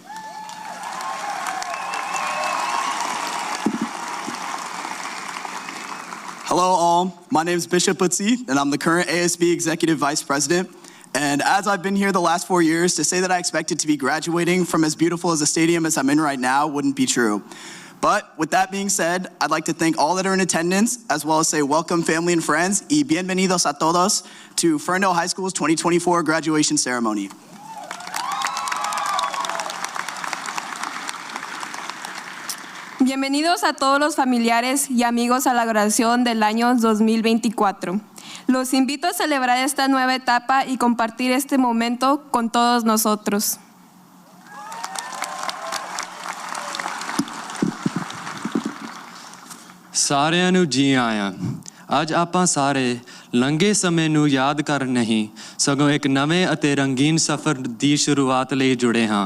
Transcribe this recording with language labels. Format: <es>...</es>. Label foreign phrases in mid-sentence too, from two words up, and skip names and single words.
<en>Hello all, my name is Bishop Utsi, and I'm the current ASB Executive Vice President. And as I've been here the last 4 years, to say that I expected to be graduating from as beautiful as a stadium as I'm in right now wouldn't be true. But with that being said, I'd like to thank all that are in attendance, as well as say welcome family and friends,</en> <es>y bienvenidos a todos</es> <en>to Ferndale High School's 2024 graduation ceremony.</en> <es>Bienvenidos a todos los familiares y amigos a la graduación del año 2024. Los invito a celebrar esta nueva etapa y compartir este momento con todos nosotros.</es> <pa>ਸਾਰਿਆਂ ਨੂੰ ਜੀ ਆਇਆਂ। ਅੱਜ ਆਪਾਂ ਸਾਰੇ ਲੰਘੇ ਸਮੇਂ ਨੂੰ ਯਾਦ ਕਰ ਨਹੀਂ ਸਗੋਂ ਇੱਕ ਨਵੇਂ ਅਤੇ ਰੰਗੀਨ ਸਫ਼ਰ ਦੀ ਸ਼ੁਰੂਆਤ ਲਈ ਜੁੜੇ ਹਾਂ।</pa>